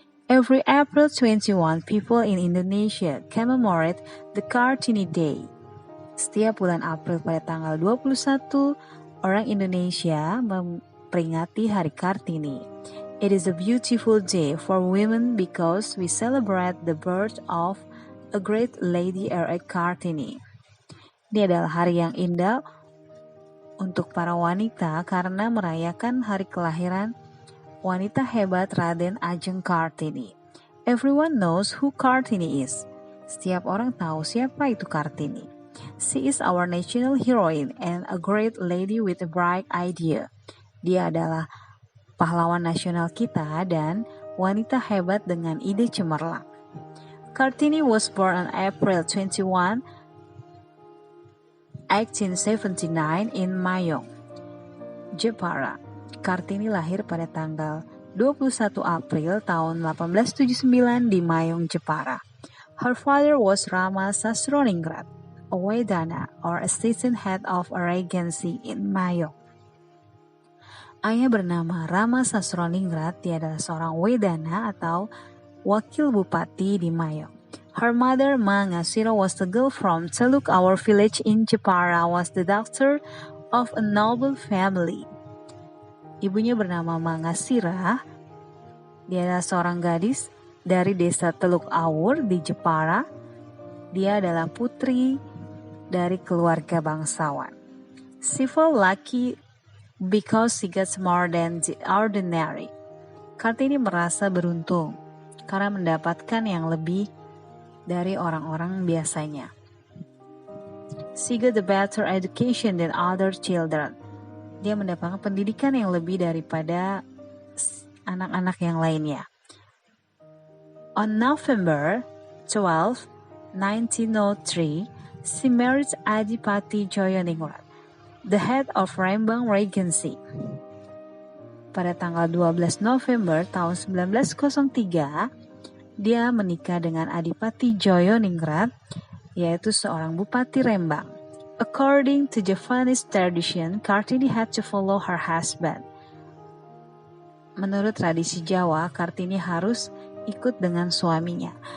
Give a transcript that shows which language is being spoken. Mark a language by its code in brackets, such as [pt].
[en] Every April 21, people in Indonesia commemorate the Kartini Day. [id] Setiap bulan April pada tanggal 21, orang Indonesia memperingati Hari Kartini. [en] It is a beautiful day for women because we celebrate the birth of a great lady R.A. Kartini. [id] Ini adalah hari yang indah untuk para wanita karena merayakan hari kelahiran wanita hebat Raden Ajeng Kartini. [en] Everyone knows who Kartini is. [id] Setiap orang tahu siapa itu Kartini. [en] She is our national heroine and a great lady with a bright idea. [id] Dia adalah pahlawan nasional kita dan wanita hebat dengan ide cemerlang. [en] Kartini was born on April 21, 1879 in Mayong, Jepara. [id] Kartini lahir pada tanggal 21 April tahun 1879 di Mayong, Jepara. [en] Her father was Rama Sasroningrat, a Wedana or assistant head of a regency in Mayong. [id] Ayah bernama Rama Sasroningrat, dia adalah seorang Wedana atau wakil bupati di Mayong. [en] Her mother, Ma Ngasira, was a girl from Teluk Awar village in Jepara, was the daughter of a noble family. [id] Ibunya bernama Ma Ngasira, dia adalah seorang gadis dari desa Teluk Awur di Jepara. Dia adalah putri dari keluarga bangsawan. [en] She felt lucky because she gets more than the ordinary. [id] Kartini merasa beruntung karena mendapatkan yang lebih dari orang-orang biasanya. [en] She got a better education than other children. [id] Dia mendapatkan pendidikan yang lebih daripada anak-anak yang lainnya. [en] On November 12, 1903, she married Adipati Joyoningrat, the head of Rembang Regency. [id] Pada tanggal 12 November tahun 1903, dia menikah dengan Adipati Joyoningrat, yaitu seorang bupati Rembang. [en] According to Javanese tradition, Kartini had to follow her husband. [id] menurut tradisi Jawa, Kartini harus ikut dengan suaminya.